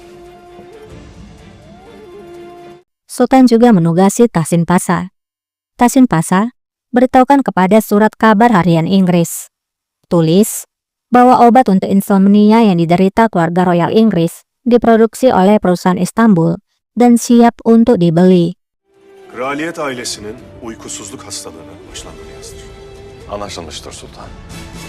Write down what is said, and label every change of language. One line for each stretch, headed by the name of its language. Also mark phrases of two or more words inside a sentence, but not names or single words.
Indonesian: Sultan juga menugasi Tasin Pasa. Tasin Pasa beritahukan kepada surat kabar harian Inggris. Tulis bahwa obat untuk insomnia yang diderita keluarga Royal Inggris diproduksi oleh perusahaan Istanbul dan siap untuk dibeli.
Turkish: Kraliyet ailesinin uykusuzluk hastalığına başlandığını yazdır. Anlaşılmıştır Sultan.